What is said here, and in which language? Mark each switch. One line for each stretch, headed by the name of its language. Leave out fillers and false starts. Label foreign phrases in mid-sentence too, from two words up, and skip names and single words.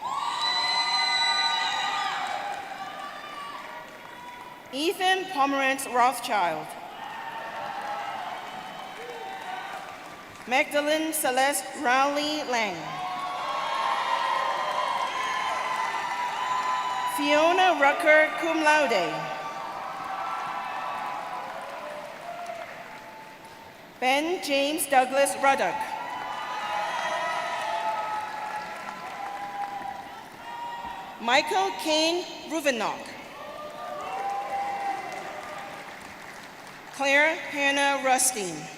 English: Ethan Pomerantz Rothschild. Magdalene Celeste Rowley Lang. Fiona Rucker,
Latin: cum laude.
English: Ben James Douglas Ruddock. Michael Kane Ruvenock. Claire Hannah Rustine.